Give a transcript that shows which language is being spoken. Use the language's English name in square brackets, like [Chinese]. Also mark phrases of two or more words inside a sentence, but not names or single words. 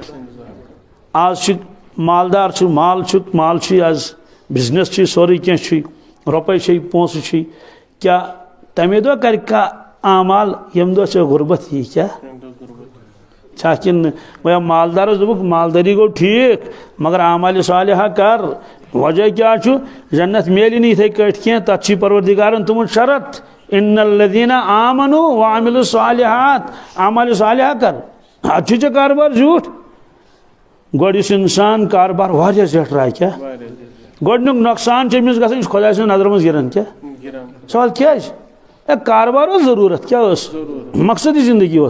[Kashmiri] آز چھُ مالدار چھُ مال چھُ آز بزنس چھُ سورُے کینٛہہ چھُے رۄپے چھے پونٛسہٕ چھُے کیٛاہ تمے دۄہ کرِ کانٛہہ اعمال ییٚمہِ دۄہ ژےٚ غُربت یی کیٛاہ چھا کِنہٕ وۄنۍ مالدارس دوٚپُکھ مالدٲری گوٚو ٹھیٖک مگر اعمالِ صالحہ کر وجہ کیٛاہ چھُ جنت میلہِ نہٕ یِتھے کٲٹھۍ کینٛہہ تتھ چھُے پروردگارن تھوٚمُت شرط [Arabic] ان الذین آمنوا وعملوا الصالحات [Kashmiri] اعمالِ صالحہ کر اتھ چھُے ژےٚ کاربار زیوٗٹھ گۄڈٕ یُس انسان کاربار واریاہ زیٹھراے کیٛاہ گۄڈنیُک نۄقصان چھُ أمِس گژھان یہِ چھُ خۄداے سٕنٛز نظرِ منٛز گِران کیٛاہ سوال کیٛازِ اے کاربار اوس ضروٗرت کیٛاہ اوس مقصدی زندگی اوس